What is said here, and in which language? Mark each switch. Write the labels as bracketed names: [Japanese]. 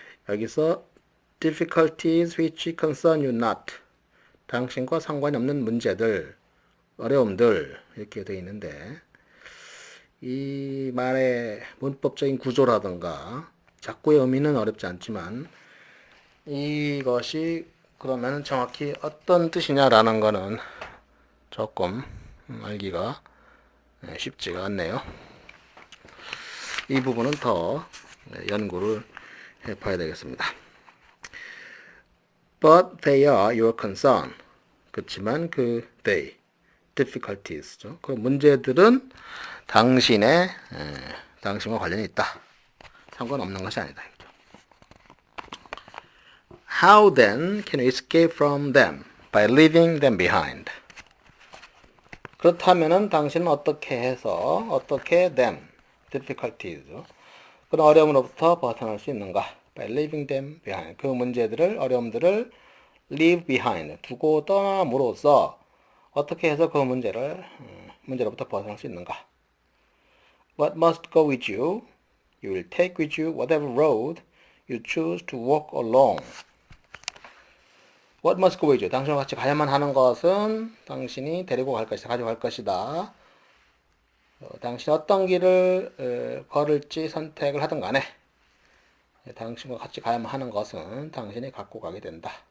[Korean] 여기서 [English] difficulties which concern you not, [Korean] 당신과 상관이 없는 문제들, 어려움들 이렇게 되어 있는데, 이 말의 문법적인 구조라든가 작구의 의미는 어렵지 않지만 이것이 그러면 정확히 어떤 뜻이냐라는 거는 조금 알기가 쉽지가 않네요. 이 부분은 더 연구를 해봐야 되겠습니다. [English] But they are your concern. [Korean] 그렇지만 그 they, difficulties죠. 그 문제들은 당신과 관련이 있다. 상관없는 것이 아니다. [English] How then can you escape from them by leaving them behind? [Korean] 그렇다면은 당신은 어떻게 them, difficulties, 그런 어려움으로부터 벗어날 수 있는가? [English] By leaving them behind. [Korean] 그 어려움들을 [English] leave behind, [Korean] 두고 떠남으로써 어떻게 해서 그 문제로부터 벗어날 수 있는가? [English] What must go with you? You will take with you whatever road you choose to walk along. What must go with you? [Korean] 당신과 같이 가야만 하는 것은 당신이 가져갈 것이다. 당신이 어떤 길을 걸을지 선택을 하든 간에 당신과 같이 가야만 하는 것은 당신이 갖고 가게 된다.